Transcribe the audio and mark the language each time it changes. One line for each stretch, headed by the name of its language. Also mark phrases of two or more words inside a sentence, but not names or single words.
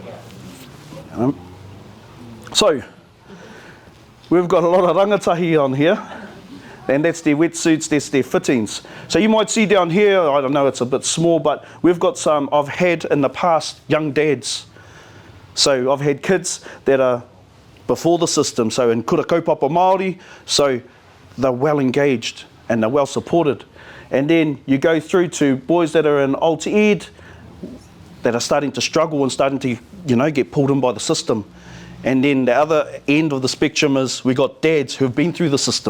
English: So, we've got a lot of rangatahi on here, and that's their wetsuits, that's their fittings. So you might see down here, I don't know, it's a bit small, but we've got some, I've had in the past, young dads. So I've had kids that are before the system, so in
Māori: kura kaupapa Māori,
English: so they're well engaged and they're well supported. And then you go through to boys that are in alt ed, that are starting to struggle and starting to, get pulled in by the system. And then the other end of the spectrum is we got dads who've been through the system.